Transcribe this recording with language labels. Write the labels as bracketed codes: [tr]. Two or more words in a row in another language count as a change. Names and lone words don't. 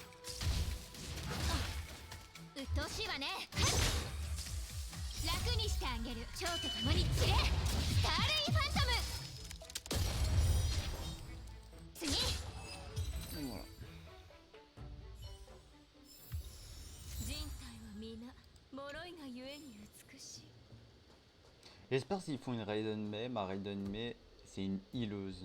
[ja] うっとうしいわね。楽にしてあげる。蝶と共に散れ。スターレイファントム。次。 Voilà. 人体は皆脆いがゆえに美しい。 [fr] J'espère s'ils font une Raiden Mei, ma Raiden Mei c'est une healeuse.